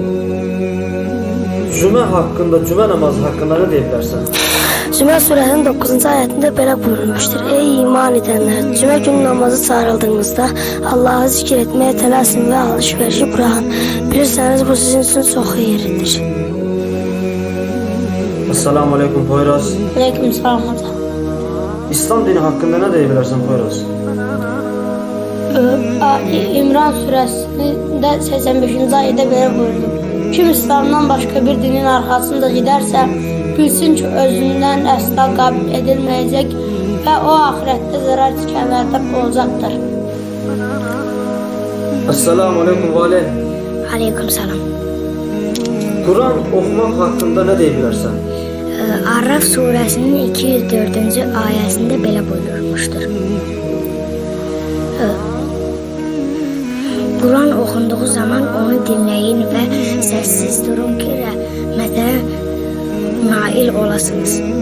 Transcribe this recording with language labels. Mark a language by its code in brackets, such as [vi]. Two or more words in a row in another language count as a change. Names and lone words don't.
[tr] Cümə hakkında, cümə namazı hakkında ne diyebilirsen? [az] Cümə surəsinin 9-cu ayətində belə buyurulmuşdur. Ey iman edənlər, cümə günü namazı çağrıldığınızda Allah'ı zikr etməyə tələsin və alış-verişi buraxın. Bilirsəniz, bu sizin üçün çox xeyirlidir. [ar] السلام عليكم [tr] Poyraz. [ar] عليكم السلام hocam. [tr] İslam dini hakkında ne diyebilirsen Poyraz? [az] İmran surəsində 85-ci ayədə belə buyurulur. Kim İslamdan başqa bir dinin arxasında gedərsə, Bilsin ki özündən əsla qəbul edilməyəcək və o axirətdə zərər çəkənlərdən olacaqdır. [ar] السلام عليكم [tr] Vali. [ar] عليكم السلام. [tr] Kur'an okumak hakkında ne diyebilirsen? Araf suresinin 204. ayesinde [az] belə buyurulmuştur. [tr] Kur'an okunduğu zaman onu dinleyin ve sessiz durun ki [az] rəhmətə nail olasınız.